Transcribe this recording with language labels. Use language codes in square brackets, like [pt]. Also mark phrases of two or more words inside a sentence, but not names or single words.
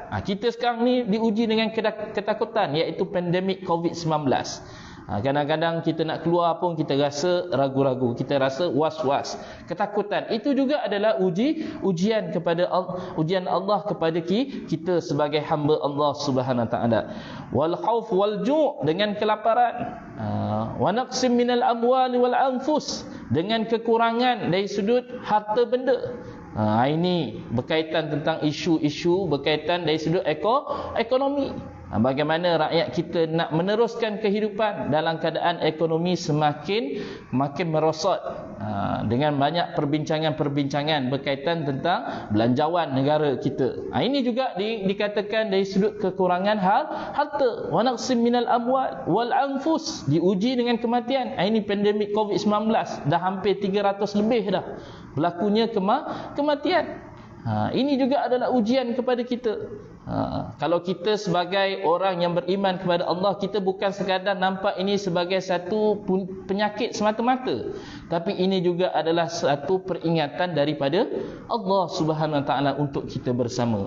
[ms] Kita sekarang ni diuji dengan ketakutan, iaitu pandemik COVID-19. Kadang-kadang kita nak keluar pun kita rasa ragu-ragu, kita rasa was-was, ketakutan. Itu juga adalah ujian Allah kepada kita sebagai hamba Allah [ar] سبحانه وتعالى. والخوف والجوع', [ms] dengan kelaparan. [ar] ونقص من الأموال والأنفس, [ms] dengan kekurangan dari sudut harta benda. Ini berkaitan tentang isu-isu berkaitan dari sudut ekonomi. Bagaimana rakyat kita nak meneruskan kehidupan dalam keadaan ekonomi semakin merosot, dengan banyak perbincangan berkaitan tentang belanjawan negara kita. Ini juga dikatakan dari sudut kekurangan harta. [ar] ونقص من الأموال والأنفس, [ms] diuji dengan kematian. Ini pandemik COVID-19 dah hampir 300 lebih dah berlakunya kematian. Ini juga adalah ujian kepada kita. Kalau kita sebagai orang yang beriman kepada Allah, kita bukan sekadar nampak ini sebagai satu penyakit semata-mata, tapi ini juga adalah satu peringatan daripada Allah [ar] سبحانه وتعالى [ms] untuk kita bersama.